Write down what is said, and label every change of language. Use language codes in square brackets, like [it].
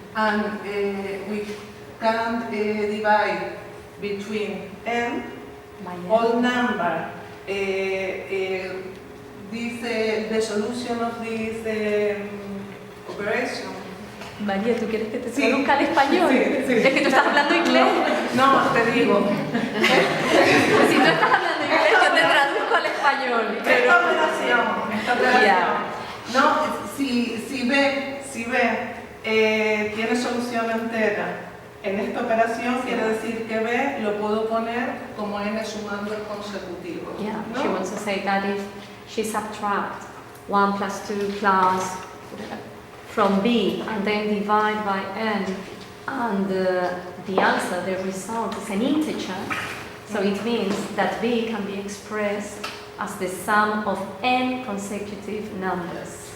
[en] And we can divide between n all number. The solution of this operation. [es] María, ¿tú quieres que te Sí. traduzca al español? Sí. Es que tú estás hablando inglés. No, te digo. Si tú estás hablando inglés, yo te traduzco al español. Esta operación. Ya. No, si B tiene solución entera en esta operación, quiere decir que B lo puedo poner como n sumando consecutivos. [en] Yeah, [es] ¿no? [en] she wants to say that if she subtracts 1 plus 2 plus from B and then divide by n, and the answer, the result is an integer, so it means that B can be expressed as the sum of n consecutive numbers.